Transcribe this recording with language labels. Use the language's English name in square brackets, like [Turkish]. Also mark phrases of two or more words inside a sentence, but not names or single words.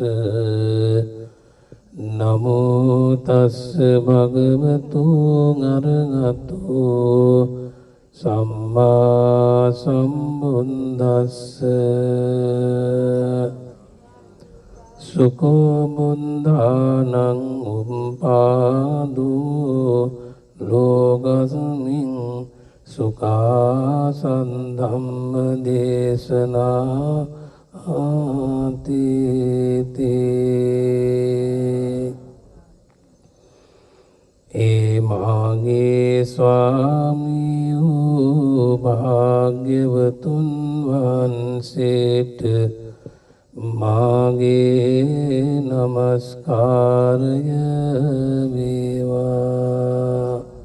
[Pali] නමෝ තස්ස භගවතු අරහතෝ සම්මා සම්බුද්දස්ස. සුඛෝ බුද්ධානං උප්පාදෝ ලෝකස්මින් සුඛාසං ධම්ම දේශනා ආතිතේ. [Sinhala] ඒ මාගේ ස්වාමියෝ භාග්‍යවතුන් වහන්සේට මාගේ නමස්කාරය වේවා.